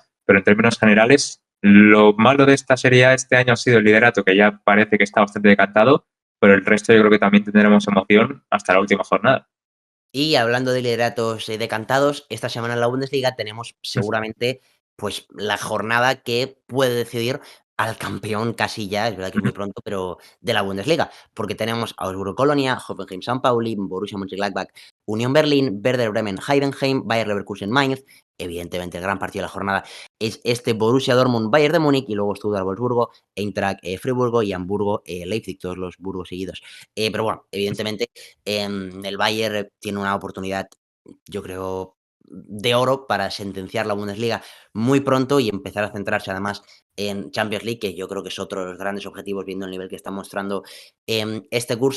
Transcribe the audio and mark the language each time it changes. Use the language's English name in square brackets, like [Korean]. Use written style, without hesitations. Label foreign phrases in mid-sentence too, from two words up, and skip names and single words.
[Spanish] Pero en términos generales, lo malo de esta Serie A este año ha sido el liderato, que ya parece que está bastante decantado, pero el resto yo creo que también tendremos emoción hasta la última jornada. Y hablando de lideratos decantados, esta semana en la Bundesliga tenemos seguramente pues la jornada que puede decidir al campeón casi ya, es verdad que es muy pronto, pero de la Bundesliga, porque tenemos Augsburgo Colonia, Hoffenheim San Pauli, Borussia Mönchengladbach, Union Berlin, Werder Bremen Heidenheim, Bayer Leverkusen Mainz, evidentemente el gran partido de la jornada es este Borussia Dortmund Bayern de Múnich y luego Stuttgart Wolfsburgo, Eintracht Friburgo y Hamburgo Leipzig, todos los Burgos seguidos. Pero bueno, evidentemente el Bayern tiene una oportunidad, yo creo, de oro para sentenciar la Bundesliga muy pronto y empezar a centrarse además en Champions League, que yo creo que es otro de los grandes objetivos viendo el nivel que está mostrando este curso.